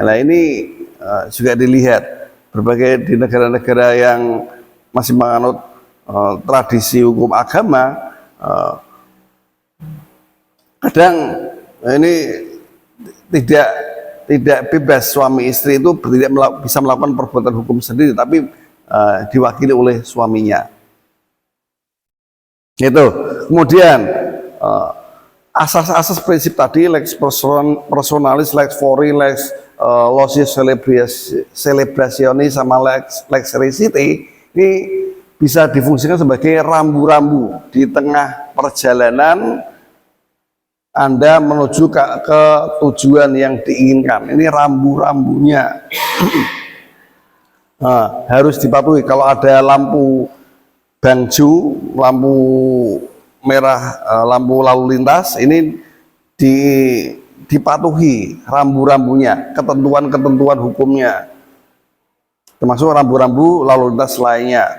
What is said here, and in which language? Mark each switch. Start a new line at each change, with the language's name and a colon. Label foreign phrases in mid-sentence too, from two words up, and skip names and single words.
Indonesian: Nah ini juga dilihat berbagai di negara-negara yang masih menganut tradisi hukum agama, kadang ini tidak bebas suami istri itu tidak bisa melakukan perbuatan hukum sendiri, tapi diwakili oleh suaminya. Itu. Kemudian asas-asas prinsip tadi,
Latin: lex personalis, lex fori, lex locis celebrationis, sama lex recite,
Indonesian: ini bisa difungsikan sebagai rambu-rambu di tengah perjalanan Anda menuju ke tujuan yang diinginkan. Ini rambu-rambunya harus dipatuhi. Kalau ada lampu bangju, lampu merah, lampu lalu lintas, ini dipatuhi rambu-rambunya, ketentuan-ketentuan hukumnya, termasuk rambu-rambu lalu lintas lainnya.